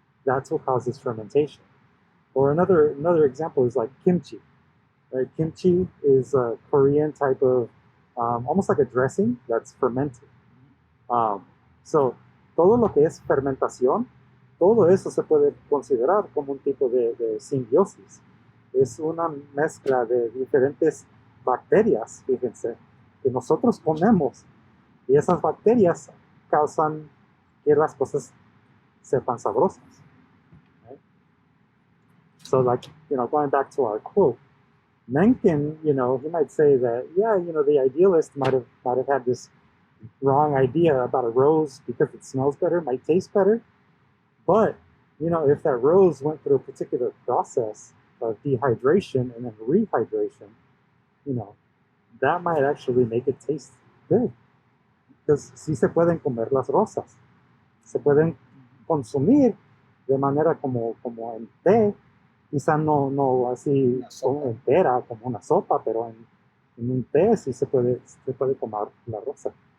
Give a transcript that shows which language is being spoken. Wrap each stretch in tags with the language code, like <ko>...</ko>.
<en>That's what causes fermentation. Or another example is like kimchi. Right? Kimchi is a Korean type of, almost like a dressing that's fermented.</en> <es>So todo lo que es fermentación, todo eso se puede considerar como un tipo de simbiosis. Es una mezcla de diferentes bacterias, fíjense, que nosotros comemos. Y esas bacterias causan que las cosas sepan sabrosas. Right?</es> <en>So going back to our quote, Mencken, he might say that, the idealist might have had this wrong idea about a rose because it smells better, might taste better. But, if that rose went through a particular process of dehydration and then rehydration, that might actually make it taste good. Because</en> <es>sí se pueden comer las rosas. Se pueden consumir de manera como en té, quizá no así entera como una sopa, pero en un té sí se puede comer la rosa.</es>